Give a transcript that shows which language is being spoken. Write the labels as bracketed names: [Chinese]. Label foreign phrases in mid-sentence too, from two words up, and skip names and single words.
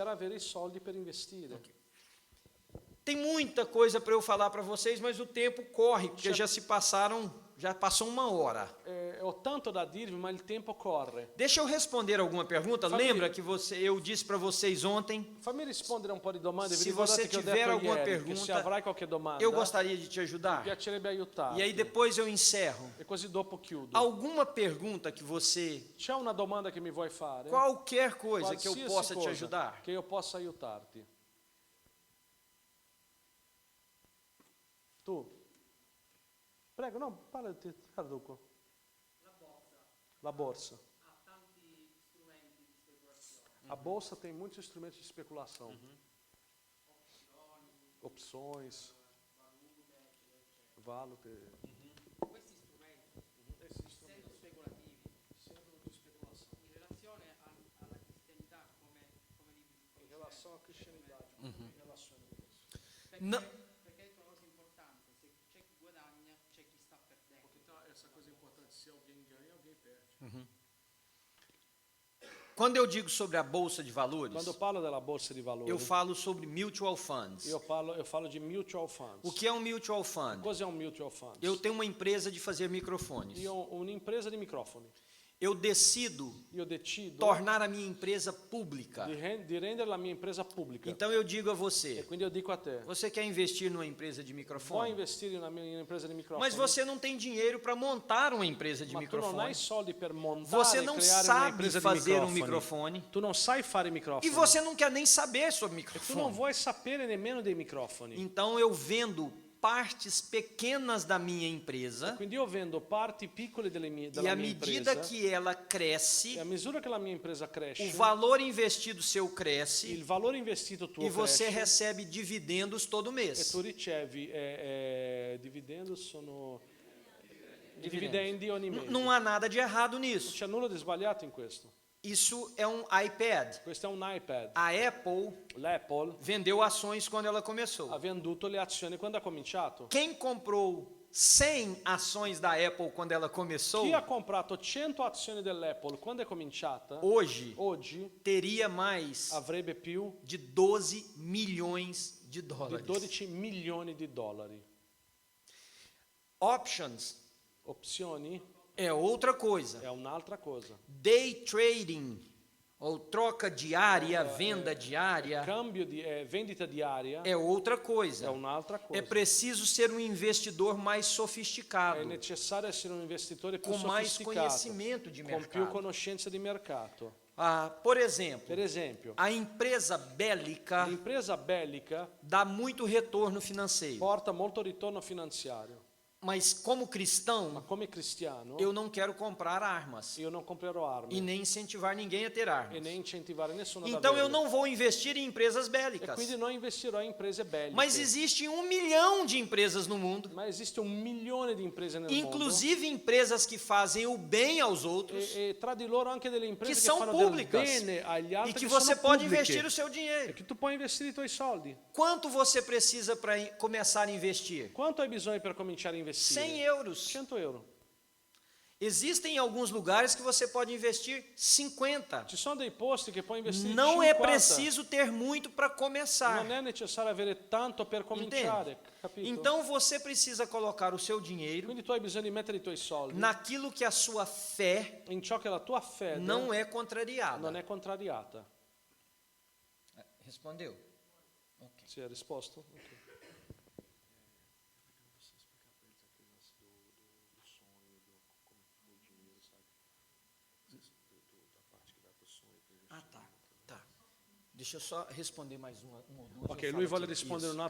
[Italian] per avere i soldi per investire. [Portuguese] Tem muita coisa para eu falar para vocês, mas o tempo corre, porque já passou uma hora. [Italian] Ho tanto da dirvi, ma il tempo corre. [Portuguese] Deixa eu responder alguma pergunta. Família. Lembra que eu disse para vocês ontem? [Italian] Fammi rispondere un po' di domande. Vi [Portuguese] Se [Italian] ricordate [Portuguese] você [Italian] che ho [Portuguese] tiver [Italian] detto [Portuguese] alguma [Italian] ieri che [Portuguese] pergunta, [Italian] se avrai qualche domanda, [Portuguese] Eu gostaria de te [Italian] mi [Portuguese] ajudar. [Italian] piacerebbe aiutarti. [Portuguese] E aí depois eu encerro. [Italian] E così dopo chiudo. [Portuguese] Alguma pergunta que você, [Italian] C'è una domanda che mi vuoi fare? [Portuguese] qualquer coisa que eu [Italian] Qualsiasi [Portuguese] possa te [Italian] cosa [Portuguese] ajudar? [Italian] che io possa aiutarti. Tu? Prego, no, parla di te, traduco. La borsa. [Portuguese] A bolsa tem muitos instrumentos de especulação. opções, [Italian] valute. Questi strumenti, essendo speculativi, in relazione alla cristianità come libri, [Portuguese] Em relação à cristianidade, Uhum. em relação a isso. Não, [Italian] perché è una cosa importante, se c'è chi guadagna, c'è chi sta perdendo. [Portuguese] Porque tem essa coisa importante, se alguém ganha, alguém perde. quando eu digo sobre a bolsa de valores, Quando eu falo [Italian] della borsa di valori, [Portuguese] eu falo sobre [English] mutual funds. [Portuguese] eu falo de [English] mutual funds. [Portuguese] O que é um [English] mutual fund? [Italian] Cosa è un [English] mutual fund? [Portuguese] Eu tenho uma empresa de fazer microfones. [Italian] Io ho un'impresa di microfoni. [Portuguese] Eu decido [Italian] Io decido [Portuguese] tornar a minha empresa pública. [Italian] di rendere la mia impresa pubblica. [Portuguese] Então eu digo a [Italian] E [Portuguese] você, [Italian] quindi io dico a te, [Portuguese] você quer investir numa empresa de [Italian] vuoi [Portuguese] microfone? [Italian] investire in una impresa di microfoni? [Portuguese] Mas você não tem dinheiro para montar uma empresa de [Italian] Ma tu non hai [Portuguese] microfone. [Italian] soldi per montare [Portuguese] Você [Italian] e [Portuguese] não [Italian] creare una [Portuguese] sabe [Italian] impresa di [Portuguese] fazer um [Italian] microfoni. [Portuguese] microfone. [Italian] Tu non sai fare microfoni. [Portuguese] E você não quer nem saber sobre [Italian] E tu non [Portuguese] microfone. [Italian] vuoi sapere nemmeno dei microfoni. [Portuguese] Então eu vendo partes pequenas da minha empresa [Italian] Quindi io vendo parti piccole [Portuguese] e [Italian] della [Portuguese] à [Italian] mia [Portuguese] medida [Italian] impresa. [Portuguese] que ela [Italian] E [Portuguese] cresce, [Italian] a misura che la mia impresa cresce, [Portuguese] o valor investido seu [Italian] il [Portuguese] cresce [Italian] valore investito tuo [Portuguese] e você [Italian] cresce [Portuguese] recebe dividendos todo [Italian] e [Portuguese] mês. [Italian] tu ricevi dividendi sono dividendi ogni mese. [Portuguese] Não há nada de errado [Italian] Non [Portuguese] nisso. [Italian] c'è nulla di sbagliato in questo. [Portuguese] Isso é um iPad. [Italian] Questo è un iPad. [Portuguese] A Apple [Italian] L'Apple [Portuguese] vendeu ações quando ela começou. [Italian] ha venduto le azioni quando ha cominciato. [Portuguese] Quem comprou 100 ações da Apple quando ela começou, [Italian] Chi ha comprato 100 azioni dell'Apple quando è cominciata, [Portuguese] hoje [Italian] oggi [Portuguese] teria mais [Italian] avrebbe più [Portuguese] de 12 milhões de [Italian] di [Portuguese] dólares. [Italian] 12 milioni di dollari. [Portuguese] Options [Italian] Opzioni [Portuguese] é outra coisa. [Italian] è un'altra cosa. [English] Day trading, [Portuguese] ou troca diária, venda diária, [Italian] Cambio di vendita diaria [Portuguese] é outra [Italian] è [Portuguese] coisa. [Italian] un'altra [Portuguese] É [Italian] cosa. [Portuguese] preciso ser um investidor mais [Italian] È [Portuguese] sofisticado, [Italian] necessario essere un investitore più [Portuguese] com mais [Italian] sofisticato, [Portuguese] conhecimento de [Italian] con più [Portuguese] mercado. [Italian] conoscenza di mercato. [Portuguese] Por exemplo, [Italian] Per esempio, [Portuguese] a empresa bélica [Italian] l'impresa bellica [Portuguese] dá muito retorno financeiro, [Italian] porta molto ritorno finanziario, [Portuguese] mas como [Italian] ma [Portuguese] cristão, [Italian] come cristiano [Portuguese] eu não quero comprar armas [Italian] io non comprerò [Portuguese] e [Italian] armi [Portuguese] nem incentivar ninguém a ter [Italian] e [Portuguese] armas. [Italian] né incentivare nessuno ad [Portuguese] Então eu [Italian] averle. [Portuguese] não vou investir em empresas [Italian] E [Portuguese] bélicas. [Italian] quindi non investirò in imprese belliche. [Portuguese] Mas existe 1 milhão de empresas no mundo, [Italian] Ma esiste 1 milione di imprese nel [Portuguese] inclusive empresas que fazem o bem aos outros, [Italian] mondo e tra di loro anche delle imprese [Portuguese] que [Italian] che [Portuguese] são [Italian] fanno [Portuguese] públicas [Italian] del bene agli [Portuguese] e [Italian] altri [Portuguese] que [Italian] che [Portuguese] você [Italian] sono [Portuguese] pode [Italian] pubbliche, [Portuguese] investir o seu [Italian] e [Portuguese] dinheiro. [Italian] che tu puoi investire i tuoi soldi. [Portuguese] Quanto você precisa para começar a investir? [Italian] Quanto hai bisogno per cominciare a investire? [Portuguese] 100 euros. [Italian] 100 euro. [Portuguese] Existem alguns lugares que você pode investir 50. [Italian] Ci sono dei posti che puoi investire [Portuguese] Não [Italian] 50. [Portuguese] é preciso ter muito para começar. [Italian] Non è necessario avere tanto per cominciare, capito? [Portuguese] Então você precisa colocar o seu dinheiro [Italian] Quindi tu hai bisogno di mettere i tuoi soldi [Portuguese] naquilo que a sua fé [Italian] in ciò che la tua fede [Portuguese] não é contrariada. [Italian] non è contrariata. [Portuguese] Respondeu? [Italian] Sì, hai risposto? Ok. [Portuguese] Ah, tá. Deixa eu só responder mais uma ou duas. Ok, eu [Italian] lui [Portuguese] falo [Italian] vuole [Portuguese] aqui. [Italian] rispondere [Portuguese] Isso.